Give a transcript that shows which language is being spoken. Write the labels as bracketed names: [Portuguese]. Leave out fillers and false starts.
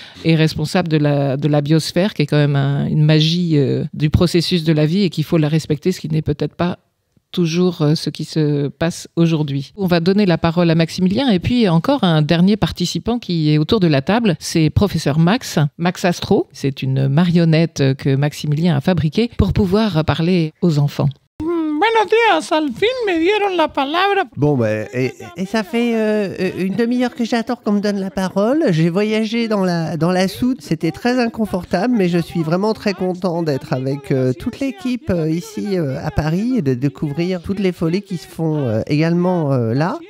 [French] responsable de la biosphère, qui est quand même une magie du processus de la vie et qu'il faut la respecter, ce qui n'est peut-être pas toujours ce qui se passe aujourd'hui. On va donner la parole à Maximilien et puis encore un dernier participant qui est autour de la table, c'est professeur Max Astro. C'est une marionnette que Maximilien a fabriquée pour pouvoir parler aux enfants. [Spanish] Buenos días, al fin me dieron la palabra. [French] Bon, Et ça fait une demi-heure que j'attends qu'on me donne la parole. J'ai voyagé dans la soute, c'était très inconfortable, mais je suis vraiment très content d'être avec toute l'équipe ici à Paris et de découvrir toutes les folies qui se font également là.